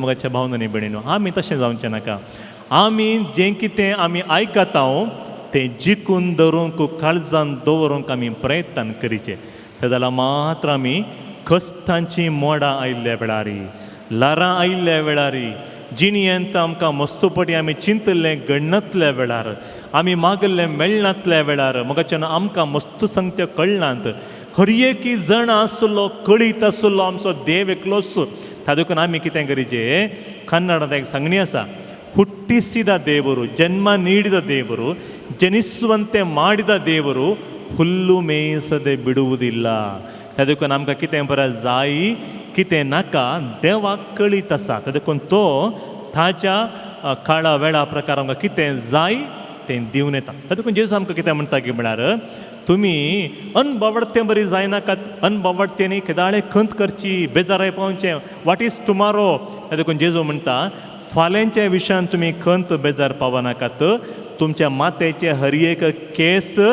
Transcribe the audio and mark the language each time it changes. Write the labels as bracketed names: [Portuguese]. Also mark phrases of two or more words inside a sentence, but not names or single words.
[Konkani] मोगाच्या भावनांनी भयणीनो आमी तशें जावचें नाका आमी जें कितें आमी आयकता तें जिखून धरूंक काळजान दवरूंक आमी प्रयत्न करीचे तें जाल्यार मात्र आमी कश्टांची मोडां आयिल्ल्या वेळार लारां आयिल्ल्या वेळार जिणयेंत आमकां मस्तपटी आमी चिंतल्लें घडनातल्या वेळार आमी मागल्लें मेळनातल्या वेळार मोगाच्यान आमकां मस्त संगत्यो कळनात हर एक जण आसलो कळीत आसलो आमचो देव एकलोच त्या देखून आमी कितें करीचें कन्नडांत एक सांगणी आसा [Kannada] ಹುಟ್ಟಿಸಿದ ದೇವರು ಜನ್ಮ ನೀಡಿದ ದೇವರು ಜನಿಸುವಂತೆ ಮಾಡಿದ ದೇವರು ಹುಲ್ಲು ಮೇಯಿಸದೆ ಬಿಡುವುದಿಲ್ಲ ಅದಕ್ಕೆ ನಮ್ಗೆ [Konkani] कितें बरें जाय कितें नाका देवाक कळीत आसा देखून तो ताच्या काळा वेळा प्रकार आमकां कितें जाय तें दिवन येता देखून जेजू आमकां कितें म्हणटा की म्हळ्यार तुमी अनबावडतें बरी जायनाकात अनबावडतेंनी केदाळे खंत करची बेजाराय पावचें [English] what is tomorrow [Konkani] देखून जेजू म्हणटा फाल्यांच्या विशयान तुमी खंत बेजार पावनाकात तुमच्या माथ्याचे हर एक केस